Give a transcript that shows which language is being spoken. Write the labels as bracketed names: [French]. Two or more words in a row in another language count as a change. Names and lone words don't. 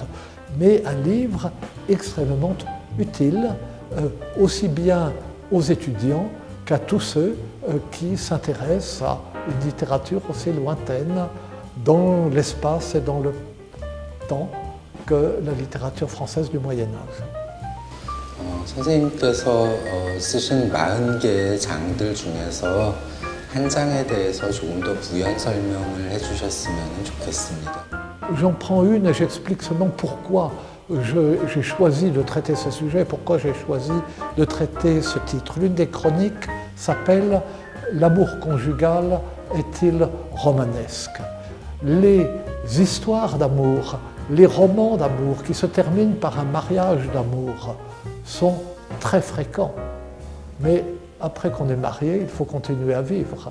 [French] Mais un livre extrêmement utile, aussi bien aux étudiants qu'à tous ceux qui s'intéressent à une littérature aussi lointaine dans l'espace et dans le temps que la littérature française du Moyen-Âge. [Korean] 선생님께서 쓰신 40개의 장들 중에서 한 장에 대해서 조금 더 부연 설명을 해주셨으면 좋겠습니다. [French] J'en prends une et j'explique seulement pourquoi j'ai choisi de traiter ce sujet, pourquoi j'ai choisi de traiter ce titre. L'une des chroniques s'appelle « L'amour conjugal est-il romanesque ?» Les histoires d'amour, les romans d'amour qui se terminent par un mariage d'amour sont très fréquents, mais après qu'on est marié, il faut continuer à vivre.